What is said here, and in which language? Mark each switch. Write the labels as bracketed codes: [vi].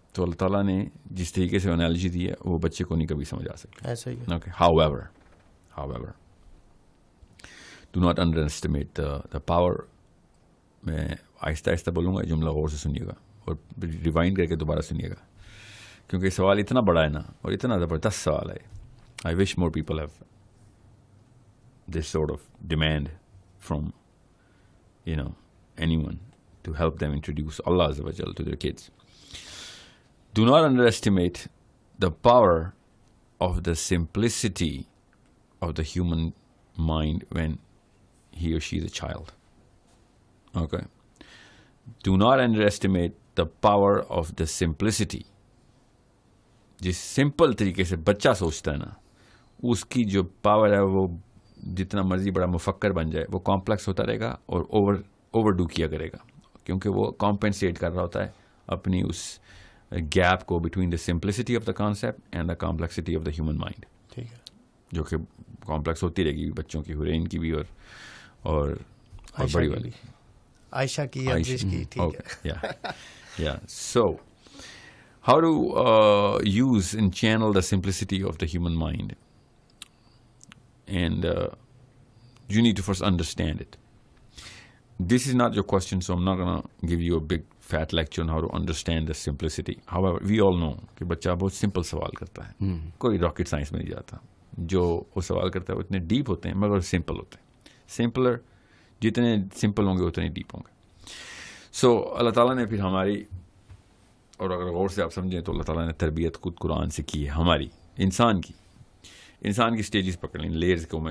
[ur] تو اللہ تعالیٰ نے جس طریقے سے انالوجی دی ہے وہ بچے کو نہیں کبھی سمجھ آ سکتا. ایسا ہی ہے. [en] Okay, however do not underestimate the power. [ur] میں آہستہ آہستہ بولوں گا, جملہ غور سے سنیے گا اور ریوائنڈ کر کے دوبارہ سنیے گا, کیونکہ سوال اتنا بڑا ہے نا اور اتنا زبردست سوال ہے. [en] I wish more people have this sort of demand from anyone to help them introduce Allah Azza wa Jal to their kids. Do not underestimate the power of the simplicity of the human mind when he or she is a child. Okay. Do not underestimate the power of the simplicity. [ur] جس simple طریقے سے بچہ سوچتا ہے نا اس کی جو power ہے وہ جتنا مرضی بڑا مفکر بن جائے وہ کمپلیکس ہوتا رہے گا اور اوور ڈو کیا کرے گا, کیونکہ وہ کمپنسیٹ کر رہا ہوتا ہے اپنی اس گیپ کو [en] Between the simplicity of the concept and the complexity of the human mind. [ur] ٹھیک ہے, جو کہ کمپلیکس ہوتی رہے گی بچوں کی, ہورین کی بھی اور بڑی والی عائشہ کی, ٹھیک ہے. [en] So how to use and channel the simplicity of the human mind, and you need to first understand it. This is not your question, so I'm not going to give you a big fat lecture on how to understand the simplicity. However, we all know [ur] کہ بچہ بہت simple سوال کرتا ہے, کوئی rocket science میں نہیں جاتا. جو وہ سوال کرتا ہے وہ اتنے ڈیپ ہوتے ہیں مگر سمپل ہوتے ہیں. سمپلر جتنے سمپل ہوں گے اتنے ڈیپ ہوں گے. سو اللہ تعالیٰ نے پھر ہماری, اور اگر غور سے آپ سمجھیں تو اللہ تعالیٰ نے تربیت خود قرآن سے کی ہے ہماری, انسان کی سٹیجز پکڑ لیں, لیئرز کو.